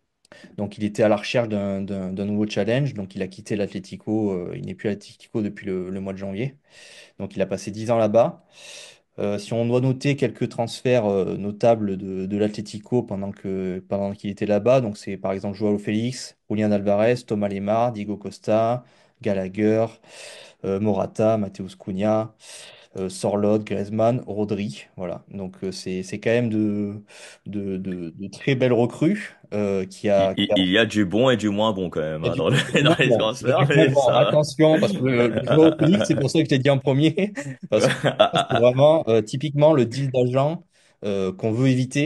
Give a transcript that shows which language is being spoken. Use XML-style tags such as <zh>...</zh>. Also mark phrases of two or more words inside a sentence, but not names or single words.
<fr>Donc il était à la recherche d'un nouveau challenge. Donc il a quitté l'Atlético. Il n'est plus à l'Atlético depuis le mois de janvier. Donc il a passé 10 ans là-bas. Si on doit noter quelques transferts notables de l'Atlético pendant qu'il était là-bas, donc c'est par exemple Joao Félix, Julián Alvarez, Thomas Lemar, Diego Costa, Gallagher, Morata, Mateus Cunha, Sorloth, Griezmann, Rodri. Voilà. Donc c'est quand même de très belles recrues Il y a du bon et du moins bon quand même il y a hein, du dans bon, il y a du dans moins les bon. Il y a du transferts, moins mais bon. ça. Attention, parce que le Joao Félix, c'est pour ça que je t'ai dit en premier, parce que c'est vraiment typiquement le deal d'agent qu'on veut éviter.</fr>